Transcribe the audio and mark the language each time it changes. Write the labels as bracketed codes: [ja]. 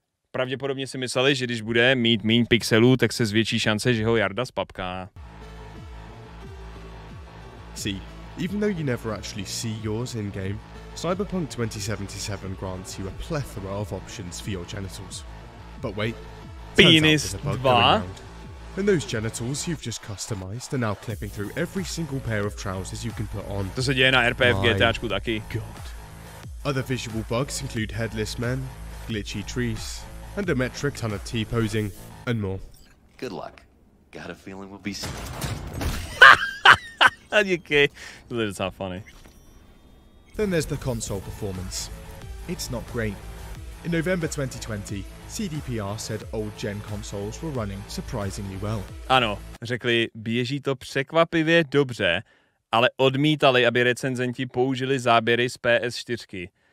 [cs] Pravděpodobně si mysleli, že když bude mít méně pixelů, tak se zvětší šance, že ho Jarda spapká. [en] See, even though you never actually see yours in-game, Cyberpunk 2077 grants you a plethora of options for your genitals. But wait, Penis 2? And those genitals you've just customized are now clipping through every single pair of trousers you can put on. [cs] To se děje na RP v GTAčku taky. [en] God. Other visual bugs include headless men, glitchy trees, and a metric ton of T-posing, and more. Good luck. Got a feeling we'll be... Okay. That's not funny. Then there's the console performance. It's not great. In November 2020, CDPR said old-gen consoles were running surprisingly well. [cs] Ano, řekli, běží to překvapivě dobře, ale odmítali, aby recenzenti použili záběry z PS4.